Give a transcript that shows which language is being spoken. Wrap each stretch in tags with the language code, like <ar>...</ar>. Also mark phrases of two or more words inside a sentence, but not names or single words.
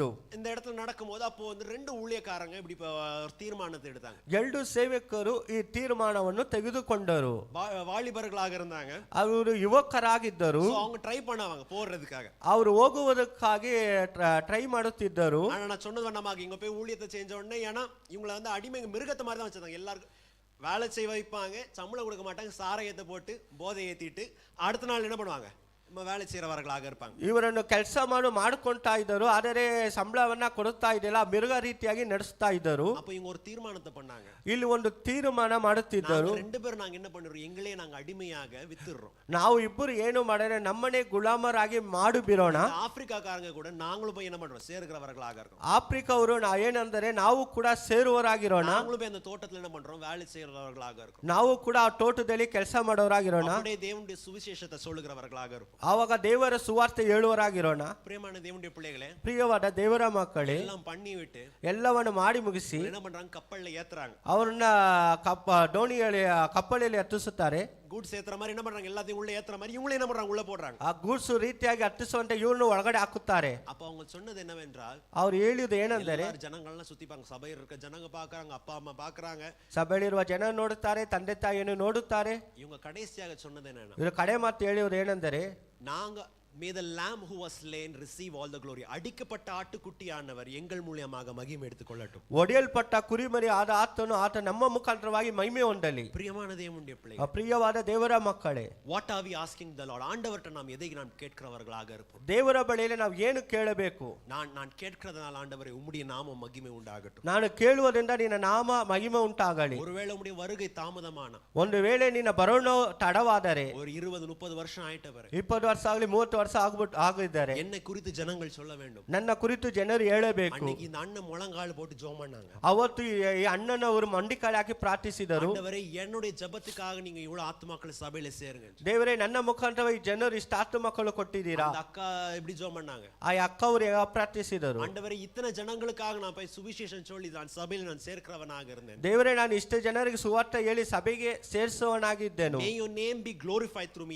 <ta>இந்த இடத்துல நடக்கும்போது அப்போ வந்து 2 ஊழியக்காரங்க இப்படி தீர்மானத்தை எடுத்தாங்க.</ta> <kn>2 ಸೇವಕರು ಈ ತೀರ್ಮಾನವನ್ನು ತೆಗೆದುಕೊಂಡರು.</kn> <ta>வாலிபர்களாக இருந்தாங்க,</ta> <kn>ಅವರು ಯುವಕರಾಗಿದ್ದರು.</kn> <ta>அவங்க ட்ரை பண்ணாங்க போறதுக்காக,</ta> <kn>ಅವರು ಹೋಗುವುದಕ್ಕಾಗಿ ಟ್ರೈ ಮಾಡುತ್ತಿದ್ದರು.</kn> <ta>சொன்னது வண்ணமாக இங்க போய் ஊழியத்தை செஞ்ச உடனே, ஏன்னா இவங்களை வந்து அடிமைங்க மிருகத்தை மாதிரி தான் வச்சிருந்தாங்க. எல்லாருக்கும் வேலை செய்ய வைப்பாங்க, சம்பளம் கொடுக்க மாட்டாங்க, சாராயத்தை போட்டு போதை ஏத்திட்டு அடுத்த நாள் என்ன பண்ணுவாங்க, வேலை செய்யறவர்களாக இருப்பாங்க.</ta> <kn>ಇವರನ್ನು ಕೆಲಸ ಮಾಡಿಕೊಂತಾ ಇದ್ದರು, ಆದರೆ ಸಂಬಳವನ್ನ ಕೊಡುತ್ತಾ ಇದ್ದಿಲ್ಲ, ಮಿರುಗ ರೀತಿಯಾಗಿ ನಡೆಸ್ತಾ ಇದ್ದರು.</kn> <ta>அப்ப இவங்க ஒரு தீர்மானத்தை பண்ணாங்க.</ta> <kn>ಇಲ್ಲಿ ಒಂದು ತೀರ್ಮಾನ ಮಾಡುತ್ತಿದ್ದರು,</kn> <ta>ரெண்டு பேரும் நாங்க என்ன பண்றோம், எங்களே நாங்க அடிமையாக வித்துறோம்.</ta> <kn>ನಾವು ಇಬ್ಬರು ಏನು ಮಾಡಿದ್ರೆ ನಮ್ಮನೆ ಗುಲಾಮರಾಗಿ ಮಾಡು ಬಿರೋಣ.</kn> <ta>ஆப்பிரிக்காக்காரங்க கூட நாங்களும் போய் என்ன பண்றோம், சேருகிறவர்களாக இருக்கோம்.</ta> <kn>ಆಫ್ರಿಕಾವರು ಏನಂದರೆ ನಾವು ಕೂಡ ಸೇರುವವರಾಗಿರೋಣ.</kn> <ta>நாங்களும் போய் அந்த தோட்டத்துல என்ன பண்றோம், வேலை செய்யறவர்களாக இருக்கோம்.</ta> <kn>ನಾವು ಕೂಡ ಆ ತೋಟದಲ್ಲಿ ಕೆಲಸ ಮಾಡೋರಾಗಿರೋಣ.</kn> <ta>அப்படியே தேவனுடைய சுவிசேஷத்தை சொல்லுகிறவர்களாக இருப்போம்.</ta> <kn>ಆವಾಗ ದೇವರ ಸುವಾರ್ತೆ ಹೇಳುವರಾಗಿರೋಣ.</kn> <ta>பிரியமான தேவனுடைய பிள்ளைகளே,</ta> <kn>ಪ್ರಿಯವಾದ ದೇವರ ಮಕ್ಕಳೇ,</kn> <ta>எல்லாம் பண்ணி விட்டு</ta> <kn>ಎಲ್ಲವನ್ನು ಮಾಡಿ ಮುಗಿಸಿ</kn> <ta>என்ன பண்றாங்க, கப்பல்ல ஏத்துறாங்க.</ta> <kn>ಅವರನ್ನ ದೋಣಿಯಲ್ಲಿ ಕಪ್ಪಲಲ್ಲಿ ಹತ್ತಿಸುತ್ತಾರೆ.</kn> <ta>கூட்ஸ் ஏத்துற மாதிரி என்ன பண்றாங்க, எல்லாத்தையும் உள்ள ஏத்துற மாதிரி இவங்களே என்ன பண்றாங்க, உள்ள போடுறாங்க.</ta> <kn>ಆ ಗೂಡ್ಸು ರೀತಿಯಾಗಿ ಹತ್ತಿಸುವಂತೆ ಇವ್ರನ್ನು ಒಳಗಡೆ ಹಾಕುತ್ತಾರೆ.</kn> <ta>அப்ப அவங்க சொன்னது என்னவென்றால்,</ta> <kn>ಅವ್ರು ಹೇಳಿದ್ದು ಏನಂದರೆ,</kn> <ta>ஜனங்கள்லாம் சுத்திப்பாங்க, சபையில் இருக்க ஜனங்க பாக்குறாங்க, அப்பா அம்மா பாக்குறாங்க,</ta> <kn>ಸಭೆಯಲ್ಲಿರುವ ಜನ ನೋಡುತ್ತಾರೆ, ತಂದೆ ತಾಯಿಯನ್ನು ನೋಡುತ್ತಾರೆ.</kn> <ta>இவங்க கடைசியாக சொன்னது என்னன்னா,</ta> <kn>ಇವರು ಕಡೆ ಮಾತು ಹೇಳಿದ್ರು ಏನೆಂದರೆ,</kn> <en>நாங்க may the lamb who was slain receive all the glory.</en> <ta>அடிக்கப்பட்ட ஆட்டுக்குட்டியானவர் எங்கள் மூலமாக மகிமை எடுத்துக்கொள்ளட்டும்.</ta> <kn>ಒಡೆಯಲ್ಪಟ್ಟ ಕುರಿಮರಿ ಆದ ಆತನು ಆತ ನಮ್ಮ ಮುಖಾಂತರವಾಗಿ ಮಹಿಮೆ ಹೊಂದಲಿ.</kn> <ta>பிரியமான தேவனுடைய பிள்ளை,</ta> <kn>ಪ್ರಿಯವಾದ ದೇವರ ಮಕ್ಕಳೇ,</kn> <en>what are we asking the Lord?</en> <ta>ஆண்டவர்ட்ட நாம் எதை நாம் கேட்கிறவர்களாக இருப்போம்.</ta> <kn>ದೇವರ ಬಳಿಯಲ್ಲಿ ನಾವು ಏನು ಕೇಳಬೇಕು?</kn> <ta>நான் கேட்கிறதுனால ஆண்டவரே உம்முடைய நாமம் மகிமை உண்டாகட்டும்.</ta> <kn>ನಾನು ಕೇಳುವುದರಿಂದ ನಿನ್ನ ನಾಮ ಮಹಿಮೆ ಉಂಟಾಗಲಿ.</kn> <ta>ஒருவேளை உம்முடைய வருகை தாமதமான,</ta> <kn>ಒಂದು ವೇಳೆ ನಿನ್ನ ಬರೋಣ ತಡವಾದರೆ,</kn> <ta>ஒரு 20-30 வருஷம் ஆயிட்டவரே,</ta> <kn>20 ವರ್ಷ ಆಗಲಿ 30 ವರ್ಷ ಆಗಿದ್ದಾರೆ,</kn> <ta>என்னை குறித்து ஜனங்கள் சொல்ல வேண்டும்.</ta> <kn>ನನ್ನ ಕುರಿತು ಜನರು ಹೇಳಬೇಕು.</kn> <ta>அன்னைக்கு இந்த அண்ணன் முழங்கால் போட்டு ஜெபம் பண்ணாங்க.</ta> <kn>ಅವತ್ತು ಈ ಅಣ್ಣನವರು ಮಂಡಿಕಾಲಿ ಹಾಕಿ ಪ್ರಾರ್ಥಿಸಿದರು,</kn> <ta>ஆண்டவரೇ என்னுடைய ஜெபத்துக்காக நீங்க இவ்வளவு ஆத்துமாக்களை சபையில சேருங்க.</ta> <kn>ದೇವರೇ ನನ್ನ ಮುಖಾಂತರವಾಗಿ ಜನರು ಇಷ್ಟ ಆತ್ಮ ಮಕ್ಕಳು ಕೊಟ್ಟಿದ್ದೀರಾ.</kn> <ta>அந்த அக்கா எப்படி ஜெபம் பண்ணாங்க,</ta> <kn>ಆ ಅಕ್ಕ ಅವರು ಪ್ರಾರ್ಥಿಸಿದರು,</kn> <ta>ஆண்டவரே இத்தனை ஜனங்களுக்காக நான் போய் சுவிசேஷம் சொல்லி நான் சபையில் நான் சேர்க்கிறவனாக இருந்தேன்.</ta> <kn>ದೇವರೇ ನಾನು ಇಷ್ಟು ಜನರಿಗೆ ಸುವಾರ್ತೆ ಹೇಳಿ ಸಭೆಗೆ ಸೇರಿಸುವವನಾಗಿದ್ದೆನು.</kn> <en>May your name be glorified through me.</en>